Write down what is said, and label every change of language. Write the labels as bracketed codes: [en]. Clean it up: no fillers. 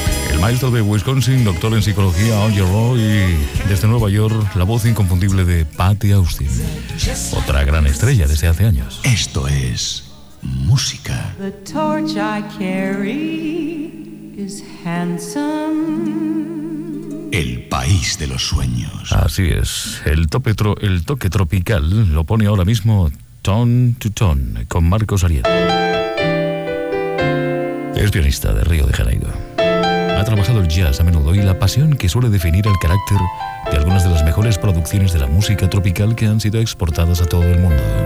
[es] El maestro de Wisconsin, doctor en psicología, Oye Roy, y desde Nueva York, la voz inconfundible de Patty Austin, otra gran estrella desde hace años. Esto es música. [en] The torch I carry is handsome. [es] El país de los sueños. Así es. El toque tropical lo pone ahora mismo Tone to Tone con Marcos Arieta. Es pianista de Río de Janeiro. Ha trabajado el jazz a menudo y la pasión que suele definir el carácter de algunas de las mejores producciones de la música tropical que han sido exportadas a todo el mundo.